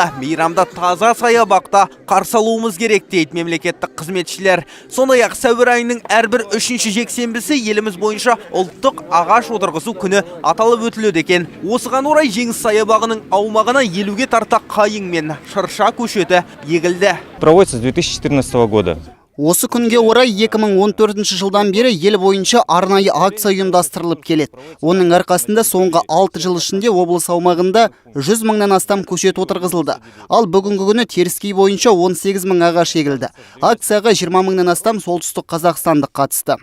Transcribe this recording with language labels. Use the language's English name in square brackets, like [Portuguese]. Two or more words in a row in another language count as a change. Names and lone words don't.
[Kazakh] Мейрамда таза саябақта қарсы алуымыз керек дейді мемлекеттік қызметшілер. Сондай-ақ сәуір айының әрбір 3-ші жексенбісі еліміз бойынша ұлттық ағаш отырғызу күні аталып өтіледі екен. Осыған орай Жеңіс саябағының аумағына 50-ге тарта қайың мен шырша көшеті егілді. [Russian] Проводится с 2014 года. [Kazakh] Осы күнге орай 2014 жылдан бері ел бойынша арнайы акция ұйымдастырылып келеді. Оның арқасында соңғы 6 жыл ішінде облыс аумағында 100 мыңнан астам көшет отырғызылды. Ал бүгінгі күні теріскей бойынша 18 мың ағаш егілді. Акцияға 20 мыңнан астам солтүстік қазақстандық қатысты.